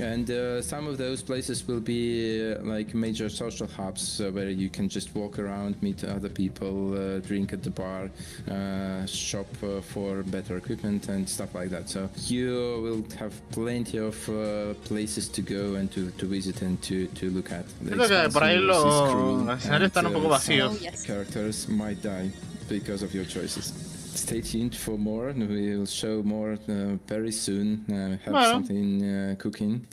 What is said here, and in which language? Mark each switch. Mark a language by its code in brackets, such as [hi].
[en] And some of those places will be like major social hubs where you can just walk around, meet other people, drink at the bar, shop for better equipment and stuff like that. So you will have plenty of places to go and to visit and to look at. [es] Creo que por ahí los escenarios están un poco vacíos. [en] Characters might die because of your choices. Stay tuned for more. We will show more very soon. Have something cooking.